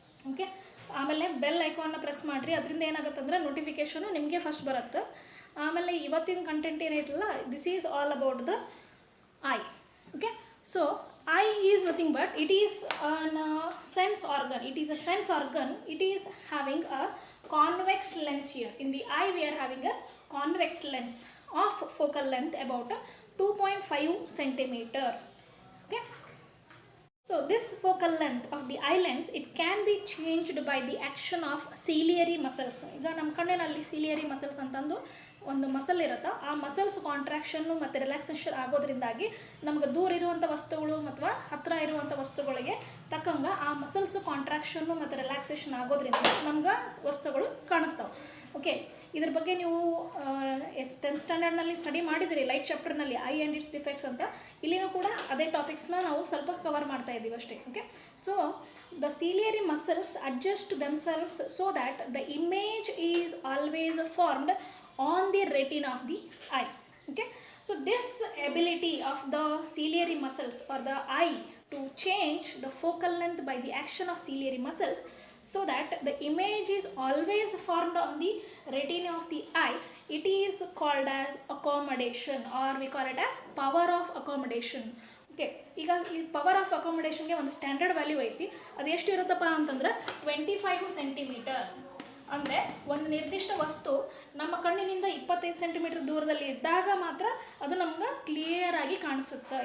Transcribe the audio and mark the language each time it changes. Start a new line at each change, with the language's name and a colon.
Kannada: Okay, ಆಮೇಲೆ bell ಐಕಾನ್ನ press ಮಾಡಿರಿ. ಅದರಿಂದ ಏನಾಗುತ್ತಂದ್ರೆ ನೋಟಿಫಿಕೇಷನು ನಿಮಗೆ ಫಸ್ಟ್ ಬರುತ್ತೆ. ಆಮೇಲೆ ಇವತ್ತಿನ ಕಂಟೆಂಟ್ ಏನೈತಲ್ಲ,
English: This is all about the eye. Okay, so eye is nothing but it is an sense organ. It is a sense organ. It is having a convex lens here. In the eye we are having a convex lens of focal length about 2.5 centimeter. Okay, so this focal length of the eye lens, it can be changed by the action of ciliary muscles.
Kannada: ಈಗ ನಮ್ಮ ಕಣ್ಣಿನಲ್ಲಿ ciliary muscles ಅಂತಂದು ಒಂದು muscle ಇರುತ್ತೆ. ಆ muscles ಕಾಂಟ್ರಾಕ್ಷನ್ನು ಮತ್ತು relaxation ಆಗೋದ್ರಿಂದಾಗಿ ನಮ್ಗೆ ದೂರ ಇರುವಂಥ ವಸ್ತುಗಳು ಮತ್ತು ಹತ್ತಿರ ಇರುವಂಥ ವಸ್ತುಗಳಿಗೆ ತಕ್ಕಂಗೆ ಆ ಮಸಲ್ಸು ಕಾಂಟ್ರಾಕ್ಷನ್ನು ಮತ್ತು ರಿಲ್ಯಾಕ್ಸೇಷನ್ ಆಗೋದ್ರಿಂದ ನಮ್ಗೆ ವಸ್ತುಗಳು ಕಾಣಿಸ್ತಾವೆ. ಓಕೆ, ಇದ್ರ ಬಗ್ಗೆ ನೀವು 10th ಸ್ಟ್ಯಾಂಡರ್ಡ್ನಲ್ಲಿ ಸ್ಟಡಿ ಮಾಡಿದಿರಿ, light ಚಾಪ್ಟರ್ನಲ್ಲಿ I and it's defects ಅಂತ. ಇಲ್ಲಿನೂ ಕೂಡ ಅದೇ ಟಾಪಿಕ್ಸ್ನ ನಾವು ಸ್ವಲ್ಪ ಕವರ್ ಮಾಡ್ತಾ ಇದ್ದೀವಿ ಅಷ್ಟೇ.
English: Okay, so the ciliary muscles adjust themselves so that the image is always formed on the retina of the eye. Okay, so this ability of the ciliary muscles or the eye to change the focal length by the action of ciliary muscles so that the image is always formed on the retina of the eye, it is called as accommodation, or we call it as power of accommodation.
Kannada: Okay, ಈಗ ಈ power of ಅಕಾಮಡೇಷನ್ಗೆ ಒಂದು standard value ಐತಿ. ಅದು ಎಷ್ಟು ಇರುತ್ತಪ್ಪ ಅಂತಂದ್ರೆ 25 centimetre. ಅಂದರೆ ಒಂದು ನಿರ್ದಿಷ್ಟ ವಸ್ತು ನಮ್ಮ ಕಣ್ಣಿನಿಂದ 25 ಸೆಂಟಿಮೀಟರ್ ದೂರದಲ್ಲಿ ಇದ್ದಾಗ ಮಾತ್ರ ಅದು ನಮ್ಗೆ ಕ್ಲಿಯರಾಗಿ ಕಾಣಿಸುತ್ತೆ.